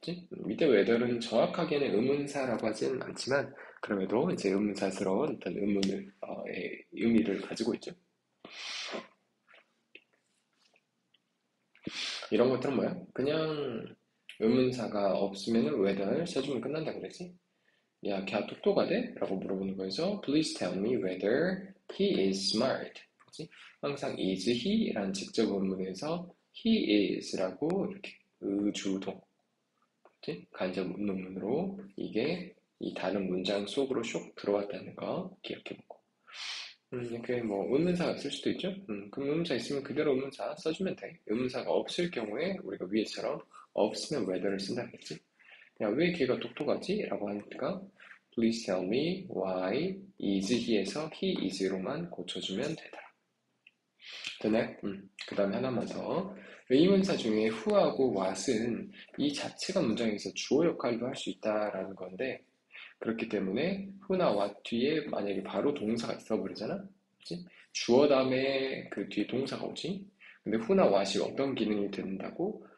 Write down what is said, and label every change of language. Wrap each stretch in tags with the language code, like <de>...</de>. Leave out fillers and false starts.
<ko>밑에 whether는 정확하게는 의문사라고 하지는 않지만 그럼에도 이제 의문사스러운 어떤 의미를 가지고 있죠. 이런 것들은 뭐야? 그냥 의문사가 없으면 whether 써주면 끝난다 그러지? 야, 걔 똑똑하대? 라고 물어보는 거에서</ko> <en>Please tell me whether he is smart.</en> <ko>그치? 항상 is he? 라는 직접 의문에서 he is 라고 이렇게 의주동 간접 의문문으로 이게 이 다른 문장 속으로 쏙 들어왔다는 거 기억해보고 이렇게 뭐 의문사가 있을 수도 있죠. 그럼 의문사 있으면 그대로 의문사 써주면 돼. 의문사가 없을 경우에 우리가 위에처럼 없으면 whether를 쓴다 그랬지. 야, 왜 걔가 똑똑하지? 라고 하니까</ko> <en>Please tell me why is he</en> <ko>에서 he is로만 고쳐주면 되더라. 되네? 그 다음에 하나만 더. 의문사 중에 who하고 what은 이 자체가 문장에서 주어 역할도 할 수 있다라는 건데 그렇기 때문에 who나 what 뒤에 만약에 바로 동사가 있어버리잖아? 그치? 주어 다음에 그 뒤에 동사가 오지? 근데 who나 what이 어떤 기능이 된다고?</ko>